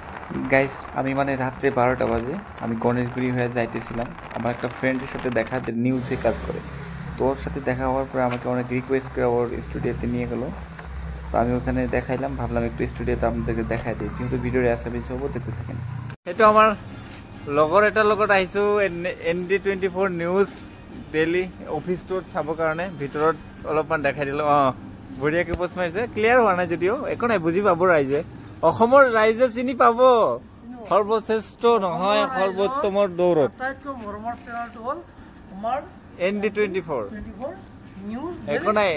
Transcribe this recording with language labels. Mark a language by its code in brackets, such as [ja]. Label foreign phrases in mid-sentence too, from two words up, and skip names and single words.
[bn] গাইস আমি মানে রাত্রে 12টা বাজে আমি গণেশগুড়ি হয়ে যাইতেছিলাম আমার একটা ফ্রেন্ডের সাথে দেখা যে নিউজে কাজ করে। তো ওর সাথে দেখা হওয়ার পরে আমাকে অনেক রিকোয়েস্ট করে ওর স্টুডিওতে নিয়ে গেলো। তো আমি ওখানে দেখাইলাম, ভাবলাম একটু স্টুডিওতে আপনাদেরকে দেখাই দিই, যেহেতু ভিডিওর অ্যাসামিস হবো, দেখতে থাকেন। [as] এটা আমার লগৰ এটাৰ লগত আহিছোঁ ND24 নিউজ ডেইলি অফিচটোত চাবৰ কাৰণে। ভিতৰত অলপমান দেখাই দিলোঁ। বঢ়িয়াকৈ পোষ্ট মাৰিছে, ক্লিয়াৰ হোৱা নাই যদিও একো নাই, বুজি পাব ৰাইজে। অসমৰ ৰাইজে চিনি পাব, সৰ্বশ্ৰেষ্ঠ নহয় সৰ্বোত্তমৰ দৌৰত ND24 একো নাই।